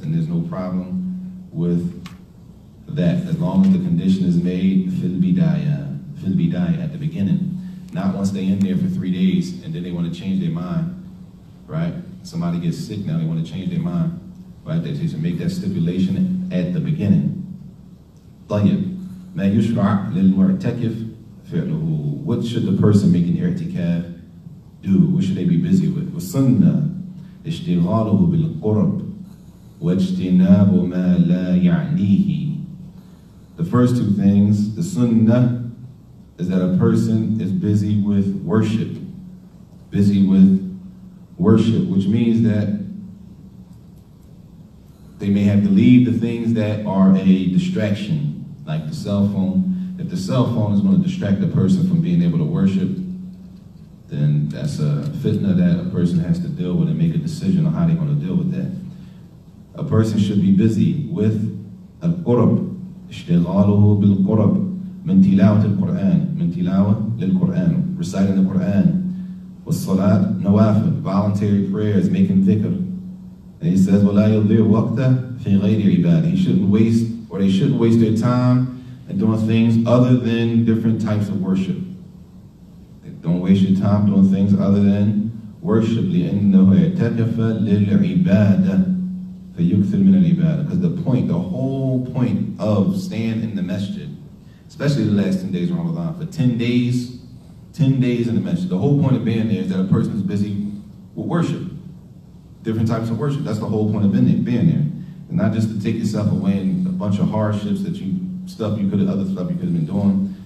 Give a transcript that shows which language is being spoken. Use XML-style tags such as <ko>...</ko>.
<en>Then there's no problem with that, as long as the condition is made fil bidayah, at the beginning. Not once they're in there for 3 days and then they want to change their mind, right? Somebody gets sick now, they want to change their mind, right? They should make that stipulation at the beginning.</en> <ar>طيب, ما يشرع للمعتكف فعله.</ar> <en>What should the person making i'tikaf do? What should they be busy with?</en> <ar>وَالسُنَّةِ اشْتِغَالُهُ بِالْقُرَبِ وَاجْتِنَابُ مَا لَا يَعْنِيهِ.</ar> <en>The first two things, the sunnah, is that a person is busy with worship, which means that they may have to leave the things that are a distraction, like the cell phone. If the cell phone is going to distract a person from being able to worship, then that's a fitna that a person has to deal with and make a decision on how they're going to deal with that. A person should be busy with al-qurab,</en> <ar>اشتغاله بالقرب من تلاوة القرآن, من تلاوة للقرآن,</ar> <en>reciting the Quran,</en> <ar>والصلاة نوافل,</ar> <en>voluntary prayers, making dhikr. And he says,</en> <ar>ولا يضيع وقته في غير عبادة.</ar> <en>He shouldn't waste, or they shouldn't waste their time in doing things other than different types of worship. Don't waste your time doing things other than worship.</en> <ar>لأنه اعتكف للعبادة فيكثر من العبادة.</ar> <en>Because the whole point of staying in the masjid, especially the last 10 days of Ramadan, for 10 days in the masjid, the whole point of being there is that a person is busy with worship, different types of worship. That's the whole point of being there. And not just to take yourself away in a bunch of hardships other stuff you could have been doing.</en>